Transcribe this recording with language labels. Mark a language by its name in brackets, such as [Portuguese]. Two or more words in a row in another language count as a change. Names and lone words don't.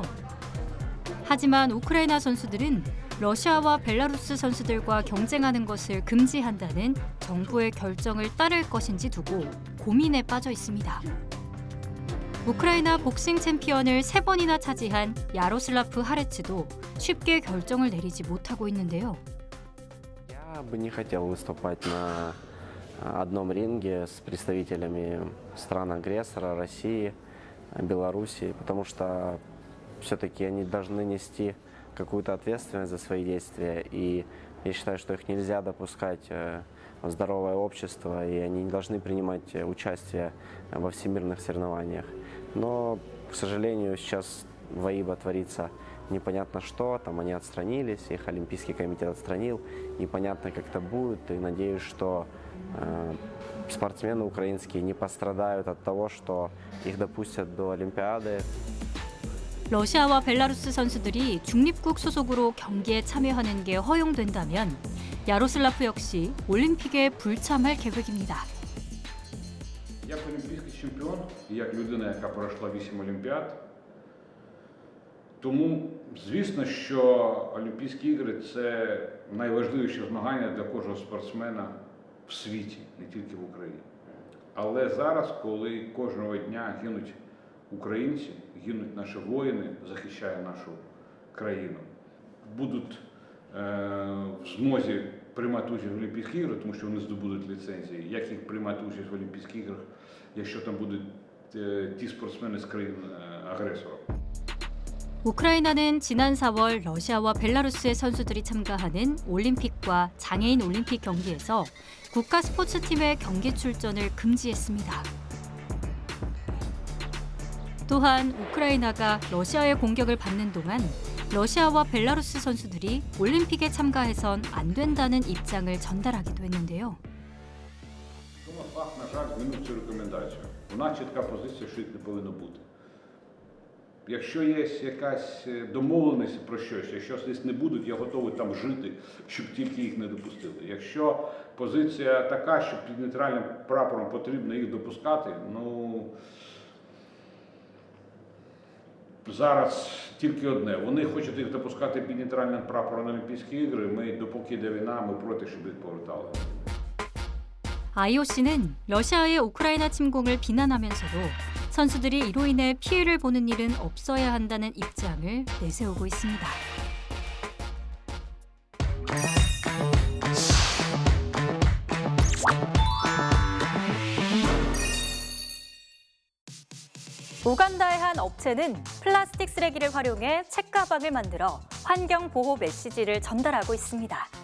[Korean] 하지만 우크라이나 선수들은 러시아와 벨라루스 선수들과 경쟁하는 것을 금지한다는 정부의 결정을 따를 것인지 두고 고민에 빠져 있습니다. 우크라이나 복싱 챔피언을 3번이나 차지한 야로슬라프 하레츠도 쉽게 결정을 내리지 못하고 있는데요. [Russian] Я бы не хотел выступать на одном ринге с представителями стран-агрессора, России, Белоруссии, потому что все-таки они должны нести какую-то ответственность за свои действия, и я считаю, что их нельзя допускать в здоровое общество, и они не должны принимать участие во всемирных соревнованиях. Но, к сожалению, сейчас в АИБА творится непонятно что, там они отстранились, их Олимпийский комитет отстранил, непонятно как это будет, и надеюсь, что спортсмены украинские не пострадают от того, что их допустят до Олимпиады. [Korean] 러시아와 벨라루스 선수들이 중립국 소속으로 경기에 참여하는 게 허용된다면 야로슬라프 역시 올림픽에 불참할 계획입니다. [Ukrainian] Як олімпійський чемпіон і як людина, яка пройшла 8 олімпіад, Тому, звісно, що Олімпійські ігри – це найважливіші змагання для кожного спортсмена в світі, не тільки в Україні. Але зараз, коли кожного дня гинуть українці, гинуть наші воїни, захищають нашу країну, будуть в змозі приймати участь в Олімпійських іграх, тому що вони здобудуть ліцензії. Як їх приймати участь в Олімпійських іграх, якщо там будуть ті спортсмени з країн-агресора? [Korean] 우크라이나는 지난 4월 러시아와 벨라루스의 선수들이 참가하는 올림픽과 장애인 올림픽 경기에서 국가 스포츠팀의 경기 출전을 금지했습니다. 또한 우크라이나가 러시아의 공격을 받는 동안 러시아와 벨라루스 선수들이 올림픽에 참가해선 안 된다는 입장을 전달하기도 했는데요. [Ukrainian] ФАХ, на жаль, змінив цю рекомендацію. У нас чітка позиція, що їх не повинно бути. Якщо є якась домовленість про щось, якщо десь не будуть, я готовий там жити, щоб тільки їх не допустили. Якщо позиція така, що під нейтральним прапором потрібно їх допускати, ну зараз тільки одне. Вони хочуть їх допускати під нейтральним прапором на Олімпійські ігри, ми, допоки йде війна, ми проти, щоб їх повертали. [Korean] IOC는 러시아의 우크라이나 침공을 비난하면서도 선수들이 이로 인해 피해를 보는 일은 없어야 한다는 입장을 내세우고 있습니다. 우간다의 한 업체는 플라스틱 쓰레기를 활용해 책가방을 만들어 환경보호 메시지를 전달하고 있습니다.